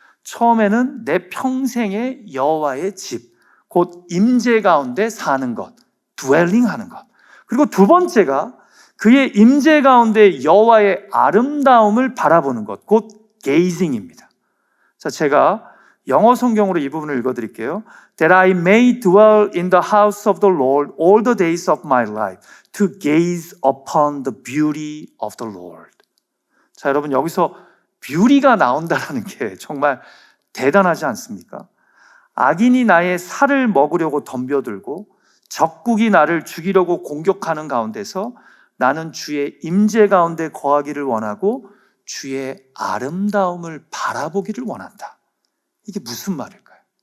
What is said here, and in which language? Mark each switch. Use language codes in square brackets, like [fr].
[ko] 처음에는 내 평생의 여호와의 집, 곧 임재 가운데 사는 것, dwelling 하는 것. 그리고 두 번째가 그의 임재 가운데 여호와의 아름다움을 바라보는 것, 곧 gazing입니다. 자, 제가 영어 성경으로 이 부분을 읽어드릴게요. [en] That I may dwell in the house of the Lord all the days of my life, to gaze upon the beauty of the Lord. [ko] 자, 여러분 여기서 beauty가 나온다는 게 정말 대단하지 않습니까? 악인이 나의 살을 먹으려고 덤벼들고 적국이 나를 죽이려고 공격하는 가운데서 나는 주의 임재 가운데 거하기를 원하고 주의 아름다움을 바라보기를 원한다. 이게 무슨 말일까요?